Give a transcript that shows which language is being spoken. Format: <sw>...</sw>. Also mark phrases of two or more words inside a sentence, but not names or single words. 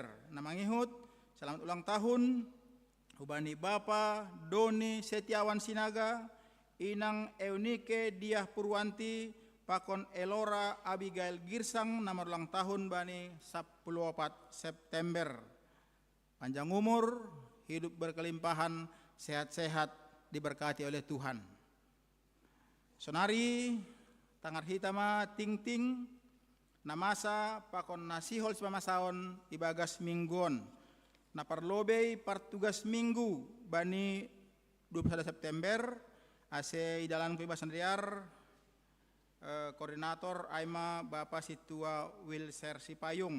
<bts>Mangihut,</bts> <id>selamat ulang tahun</id> <bts>hubani Bapa Doni Setiawan Sinaga, Inang Eunike Diah Purwanti, Pakon Elora Abigail Girsang, nomor ulang tahun bani 14 September.</bts> <id>Panjang umur, hidup berkelimpahan, sehat-sehat, diberkati oleh Tuhan.</id> <bts>Sonari, tangar hitama ting ting, namasa pakon nasihol pamasaon ibagas mingguon. Naparlobey partugas minggu bani 21 September, ase idalan kebebasan riar, koordinator Aima Bapak Situa Wilser Sipayung.</bts>